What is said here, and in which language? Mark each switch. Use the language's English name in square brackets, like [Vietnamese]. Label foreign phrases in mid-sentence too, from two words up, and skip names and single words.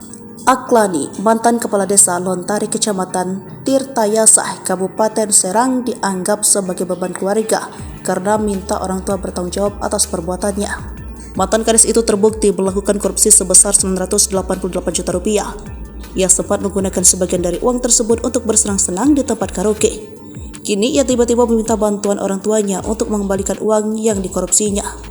[Indonesian] Aklani, mantan kepala desa Lontari Kecamatan Tirtayasah, Kabupaten Serang dianggap sebagai beban keluarga karena minta orang tua bertanggung jawab atas perbuatannya. Mantan kadis itu terbukti melakukan korupsi sebesar 988 juta rupiah. Ia sempat menggunakan sebagian dari uang tersebut untuk bersenang-senang di tempat karaoke. Kini ia tiba-tiba meminta bantuan orang tuanya untuk mengembalikan uang yang dikorupsinya.